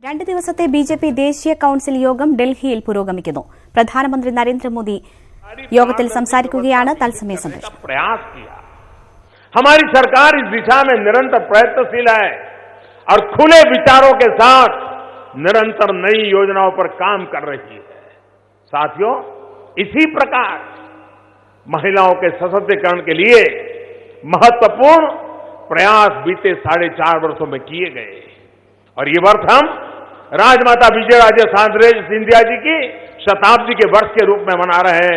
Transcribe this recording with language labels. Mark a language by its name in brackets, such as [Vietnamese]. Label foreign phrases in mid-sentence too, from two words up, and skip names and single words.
[Malayalam] 2 ദിവസത്തെ ബിജെപി ദേശീയ കൌൺസിൽ യോഗം ഡൽഹിയിൽ പുരോഗമിക്കുന്നു. പ്രധാനമന്ത്രി നരേന്ദ്രമോദി യോഗത്തിൽ സംസാരിക്കുകയാണ്. തത്സമയ സംപ്രേഷണം. [Hindi] हमारी सरकार इस दिशा में निरंतर प्रयत्नशील है और खुले विचारों के साथ निरंतर नई योजनाओं पर काम कर रही है. साथियों, इसी प्रकार महिलाओं के सशक्तिकरण के लिए महत्वपूर्ण प्रयास बीते 4.5 वर्षों में किए गए और ये वर्ष हम राजमाता विजयराजे सिंधिया जी की शताब्दी के वर्ष के रूप में मना रहे हैं.